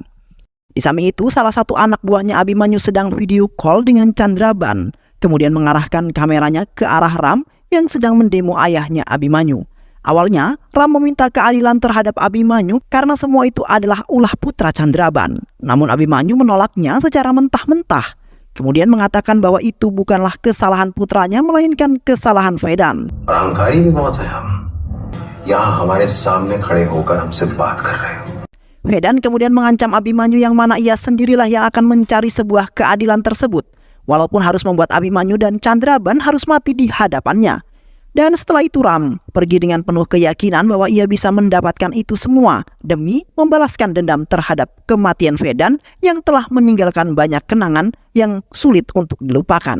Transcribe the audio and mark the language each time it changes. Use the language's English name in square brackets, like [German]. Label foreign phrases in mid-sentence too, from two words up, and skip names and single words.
[Indonesian] Di samping itu, salah satu anak buahnya Abhimanyu sedang video call dengan Chandraban, kemudian mengarahkan kameranya ke arah Ram yang sedang mendemo ayahnya Abhimanyu. Awalnya, Ram meminta keadilan terhadap Abhimanyu karena semua itu adalah ulah putra Chandraban. Namun Abhimanyu menolaknya secara mentah-mentah. Kemudian mengatakan bahwa itu bukanlah kesalahan putranya, melainkan kesalahan Vedan. [Hindi] अहंकारी भी बहुत है हम यहाँ हमारे सामने खड़े होकर हमसे बात कर रहे हो. [Indonesian] Vedan kemudian mengancam Abhimanyu yang mana ia sendirilah yang akan mencari sebuah keadilan tersebut, walaupun harus membuat Abhimanyu dan Chandraban harus mati di hadapannya. Dan setelah itu Ram pergi dengan penuh keyakinan bahwa ia bisa mendapatkan itu semua demi membalaskan dendam terhadap kematian Vedan yang telah meninggalkan banyak kenangan yang sulit untuk dilupakan.